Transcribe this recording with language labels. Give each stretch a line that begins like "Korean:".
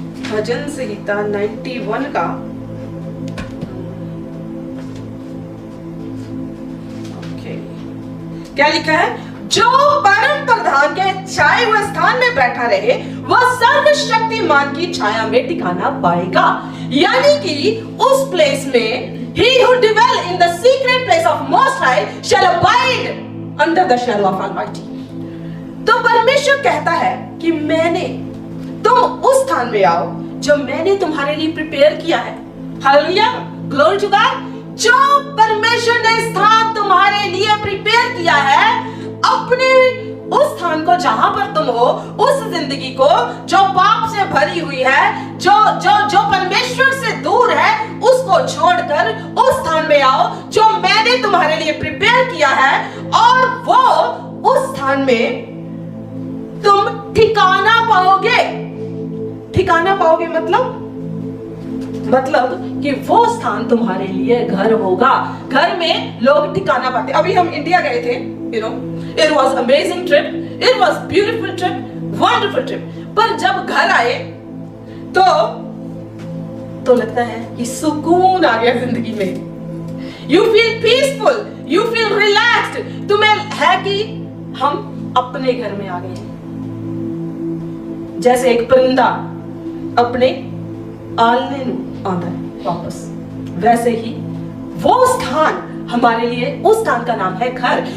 Hindi: भजन संहिता 91 का क्या लिखा है? जो परम प्रधान के छाए हुए स्थान में बैठा रहे वह सर्वशक्तिमान की छाया में ठिकाना पाएगा। यानी कि उस प्लेस में
English: he who dwell in the secret place of Most High shall abide under the shadow of Almighty।
Hindi: तो परमेश्वर कहता है कि तुम उस स्थान में आओ जो मैंने तुम्हारे लिए प्रिपेयर किया है। Hallelujah,
English: Glory to God.
Hindi: जो परमेश्वर ने स्थान तुम्हारे लिए प्रिपेयर किया है, अपने उस स्थान को जहां पर तुम हो, उस जिंदगी को जो पाप से भरी हुई है, जो परमेश्वर से दूर है, उसको छोड़कर उस स्थान में आओ जो मैंने तुम्हारे लिए प्रिपेयर किया है। और वो उस स्थान में तुम ठिकाना पाओगे। ठिकाना पाओगे मतलब कि वो स्थान तुम्हारे लिए घर होगा। घर में लोग ठिकाना पाते। अभी हम इंडिया गए थे,
English: it was amazing trip, it was beautiful trip, wonderful trip।
Hindi: पर जब घर आए तो लगता है कि सुकून आ गया जिंदगी में।
English: You feel peaceful, you feel relaxed।
Hindi: तुम्हें है कि हम अपने घर में आ गए हैं। जैसे एक परिंदा अपने आलने आता है वापस, वैसे ही वो स्थान हमारे लिए, उस स्थान का नाम है घर।